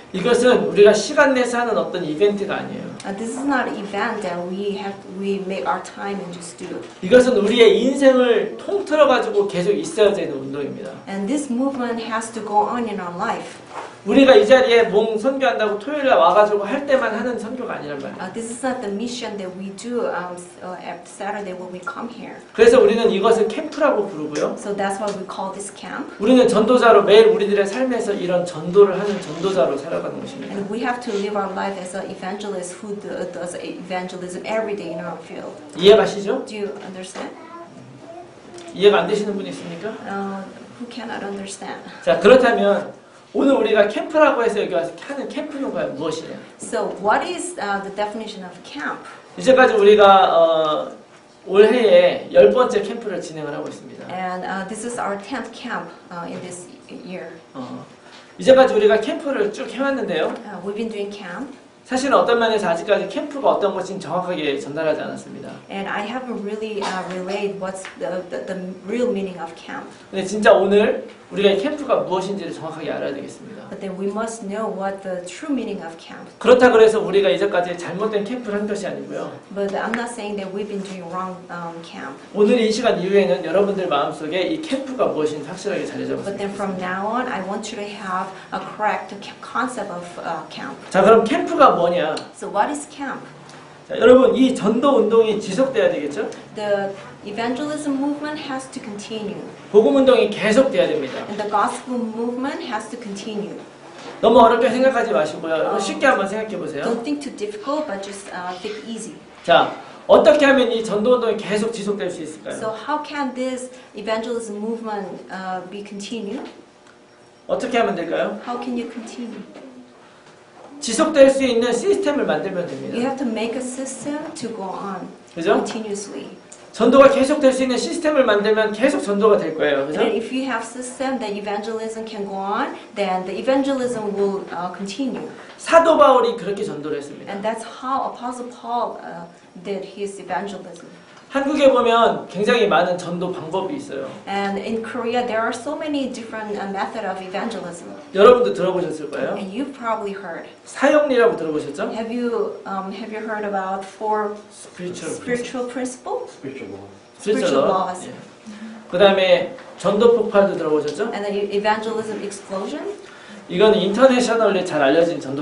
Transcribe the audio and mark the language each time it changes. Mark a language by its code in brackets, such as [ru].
[ko] 이것은 우리가 시간 내서 하는 어떤 이벤트가 아니에요. [en] This is not an event that we make our time and just do. [ko] 이것은 우리의 인생을 통틀어 가지고 계속 있어야 되는 운동입니다. [en] And this movement has to go on in our life. [ko] 우리가 이 자리에 몽 선교한다고 토요일에 와가지고 할 때만 하는 선교가 아니란 말이에요. [en] This is not the mission that we do at Saturday when we come here. [ko] 그래서 우리는 이것을 캠프라고 부르고요. [en] So that's why we call this camp. [ko] 우리는 전도자로 매일 우리들의 삶에서 이런 전도를 하는 전도자로 살아가는 것입니다. [en] And we have to live our life as an evangelist who does evangelism every day in our field. [ko] 이해가시죠? [en] Do you understand? [ko] 이해가 안 되시는 분이 있습니까? [en] Who cannot understand? [ko] 자, 그렇다면 오늘 우리가 캠프라고 해서 여기 와서 하는 캠프는 과연 무엇이냐? [en] So what is the definition of camp? [ko] 이제까지 우리가 올해에 10번째 캠프를 진행을 하고 있습니다. [en] And this is our 10th camp in this year. [ko] 이제까지 우리가 캠프를 쭉 해왔는데요. [en] We've been doing camp. [ko] 사실은 어떤 면에서 아직까지 캠프가 어떤 것인지 정확하게 전달하지 않았습니다. [en] And I haven't really relayed what's the real meaning of camp. [ko] 근데 진짜 오늘 우리가 이 캠프가 무엇인지를 정확하게 알아야 되겠습니다. [en] But then we must know what the true meaning of camp. [ko] 그렇다 그래서 우리가 이제까지 잘못된 캠프를 한 것이 아니고요. [en] But I'm not saying that we've been doing wrong camp. [ko] 오늘 이 시간 이후에는 여러분들 마음속에 이 캠프가 무엇인지 확실하게 자리 [en] But [ko] 잡았습니다. [en] then from now on, I want you to have a correct concept of camp. [ko] 자, 그럼 캠프가 뭐냐? [en] So what is camp? [ko] 자, 여러분 이 전도 운동이 지속돼야 되겠죠? [en] The evangelism movement has to continue. [ko] 복음 운동이 계속돼야 됩니다. [en] And the gospel movement has to continue. [ko] 너무 어렵게 생각하지 마시고요. 여러분 쉽게 한번 생각해 보세요. [en] Don't think too difficult, but just think easy. [ko] 자, 어떻게 하면 이 전도 운동이 계속 지속될 수 [en] So [ko] 있을까요? [en] how can this evangelism movement be continued? [ko] 어떻게 하면 될까요? [en] How can you continue? [ko] 지속될 수 있는 시스템을 만들면 [en] You [ko] 됩니다. [en] have to make a system to go on [ko] 그죠? [en] continuously. [ko] 전도가 계속될 수 있는 시스템을 만들면 계속 전도가 될 거예요. 그죠? [en] And if you have system that evangelism can go on, then the evangelism will continue. [ko] 사도 바울이 그렇게 전도를 했습니다. [en] And that's how Apostle Paul did his evangelism. [ko] 한국에 보면 굉장히 많은 전도 방법이 있어요. [en] And in Korea, there are so many different methods of evangelism. [ko] 여러분도 들어보셨을 거예요. [en] And you've probably heard. [ko] 사형리라고 들어보셨죠? [en] Have you heard about four spiritual principles? Spiritual laws. [ko] 그 다음에 전도 폭발도 들어보셨죠? [en] And the evangelism explosion. [ko] 이건 인터내셔널리 잘 알려진 전도